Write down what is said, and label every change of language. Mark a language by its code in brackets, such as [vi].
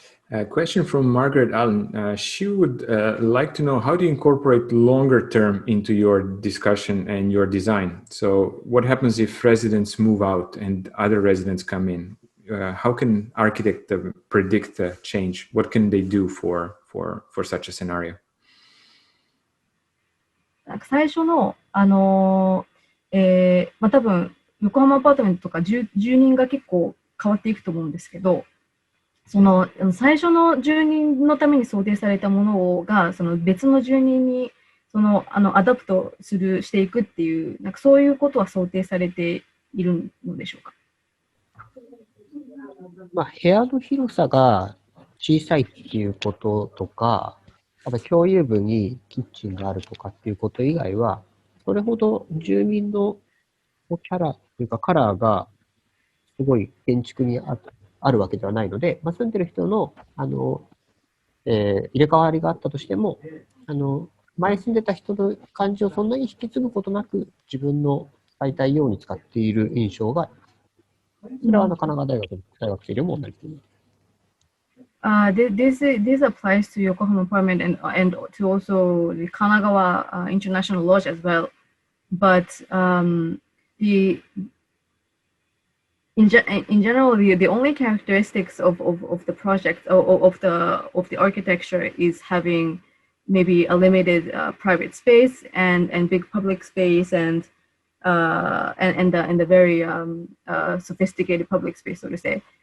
[en] A question from Margaret Allen. She would like to know, how do you incorporate longer term into your discussion and your design? So what happens if residents move out and other residents come in? How can architects predict the change? What can they do for such a scenario? [ja] 最初の多分横浜アパートメントとか住人が結構変わっていくと思うんですけど、その最初の住人のために想定されたものがその別の住人にアダプトしていくっていう、なんかそういうことは想定されているのでしょうか？まあ、部屋の広さが小さいっていうこととか、あと共有部にキッチンがあるとかっていうこと以外は、それほど住民のキャラというかカラーがすごい建築にあるわけではないので、まあ、住んでる人の入れ替わりがあったとしても、前住んでた人の感じをそんなに引き継ぐことなく自分の使いたいように使っている印象が、それは神奈川大学の大学生でも同じです。 [en] This applies to Yokohama apartment and to also the Kanagawa International Lodge as well. But in general, the only characteristics of the project of the architecture is having maybe a limited private space and big public space and the very sophisticated public space, so to say.